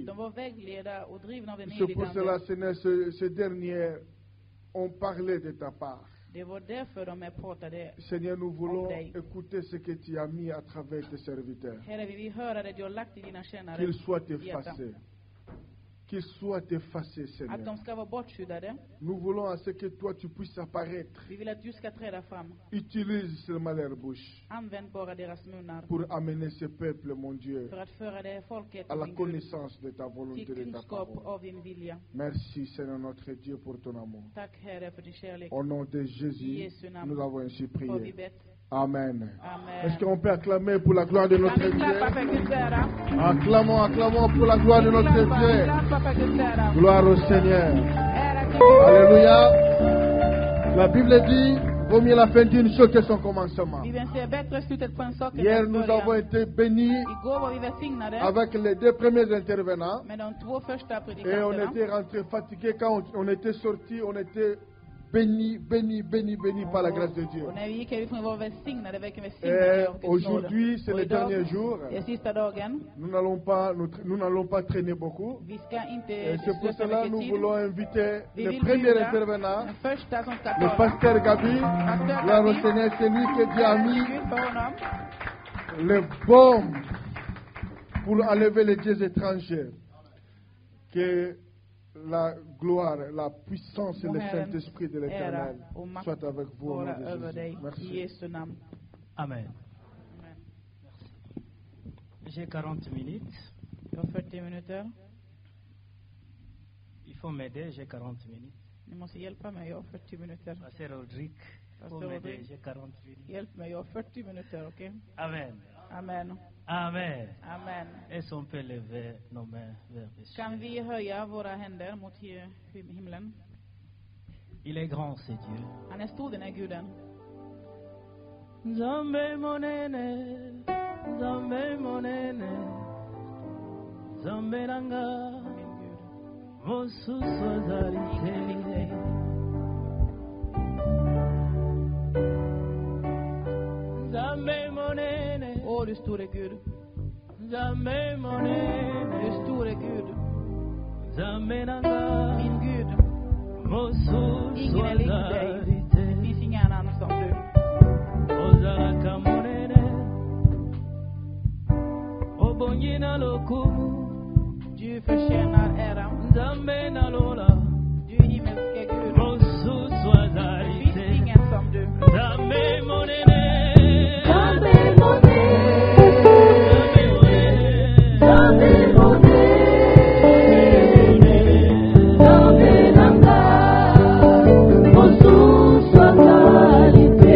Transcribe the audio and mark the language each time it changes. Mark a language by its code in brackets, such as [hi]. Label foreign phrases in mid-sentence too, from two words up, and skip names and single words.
[fr] C'est pour cela que ces derniers ont parlé de ta part. Seigneur, nous voulons écouter ce que tu as mis à travers tes serviteurs. Qu'ils soient effacés. qu'ils soient effacés, Seigneur. [sv] Att de ska vara bortskyddade. [fr] Nous voulons à ce que toi tu puisses apparaître. [sv] Vi vill att du ska träda fram. [fr] Utilise seulement leur bouche [sv] Använd bara deras munnar. [fr] pour amener ce peuple, mon Dieu, [sv] För att föra det folket [fr] à la [sv] min Gud, [fr] connaissance de ta volonté, [sv] till [fr] de ta [sv] kunskap [fr] parole. [sv] av din vilja. [fr] Merci, Seigneur notre Dieu, pour ton amour. [sv] Tack Herre för din kärlek. [fr] Au nom de Jésus, [sv] Jesu namn [fr] nous avons ainsi [sv] har vi [fr] prié. [sv] bett. [fr] Amen. [sv] Amen. [fr] Est-ce qu'on peut acclamer pour la gloire de notre [sv] Kan vi klappa [fr] Dieu? [sv] för Guds ära? [fr] Acclamons, acclamons pour la gloire de notre [sv] Vi [fr] Dieu. [sv] klappar för Guds ära. [fr] Gloire au Seigneur. [sv] Ära till Gud. [fr] Alléluia. La Bible dit, vaut mieux la fin d'une chose que son commencement. [sv] Bibeln säger bättre slutet på en sak än [fr] Hier, [sv] dess [fr] nous avons [sv] början. [fr] été bénis [sv] Igår var vi välsignade [fr] avec les deux premiers intervenants. [sv] med de 2 första [fr] Et on [sv] predikanterna. [fr] était rentrés fatigués. Quand on était sortis, on était bénis, bénis, bénis, bénis par la grâce de Dieu. [sv] Och när vi gick härifrån var vi välsignade, verkligen [fr] Et [sv] välsignade av Guds nåd. [fr] aujourd'hui, c'est [sv] Och [fr] le [sv] idag, [fr] dernier jour. [sv] det är sista dagen. [fr] Nous n'allons pas traîner beaucoup. [sv] Vi ska inte [fr] Et c'est pour [sv] slösa [fr] cela [sv] mycket [fr] nous [sv] tid. [fr] voulons inviter [sv] Vi [fr] le [sv] vill [fr] premier [sv] bjuda [fr] intervenant, [sv] den första som ska [fr] le [sv] tala. [fr] pasteur Gabi. Gloire au Seigneur, c'est lui que Dieu a [sv] Tack [fr] mis [sv] Gud för honom. [fr] le baume pour enlever les dieux étrangers. Que la gloire, la puissance et le Saint-Esprit de [sv] Ära [fr] l'Éternel [sv] och makt [fr] soient avec vous au nom [sv] vara [fr] de [sv] över [fr] Jésus. [sv] dig. I [fr] Merci. [sv] Jesu namn. [fr] Amen. [sv] Amen. [fr] J'ai 40 minutes. [sv] Jag har 40 minuter. [fr] Il faut m'aider, j'ai 40 minutes. [sv] Ni måste hjälpa mig, jag har 40 minuter. [fr] Pasteur Rodrigue, il faut [sv] Pasteur [fr] m'aider, [sv] Rodrigue. [fr] j'ai 40 minutes. [sv] Hjälp mig, jag har 40 minuter, okej? [fr] Amen. [sv] Amen. [fr] Amen. [sv] Amen. [fr] Est-ce qu'on peut lever nos mains vers le ciel? [sv] Kan vi höja våra händer mot himlen? [fr] Il est grand, c'est Dieu. [sv] Han är stor, den är Guden. [ln] Nzambe monene, Nzambe monene, Nzambe nanga, [sv] Min Gud. [ln] mosusu azali te. Nzambe monene, [sv] Åh, du store Gud. [ln] Nzambe monene, [sv] Du store Gud. [ln] Nzambe nanga, [sv] Min Gud. [ln] mosusu [sv] Ingen är lik dig. [ln] azali [sv] Det [ln] te. [sv] finns ingen annan som du. [ln] Ozalaka monene, obongi na lokumu, [sv] Du förtjänar ära. [ln] Nzambe na lola, [sv] Du himmelske Gud. [ln] mosusu [sv] Det [ln] azali [sv] finns [ln] te. [sv] ingen som du. [ln] Nzambe monene, Nzambe monene, Nzambe monene, Nzambe monene, Nzambe nanga, mosusu azali te.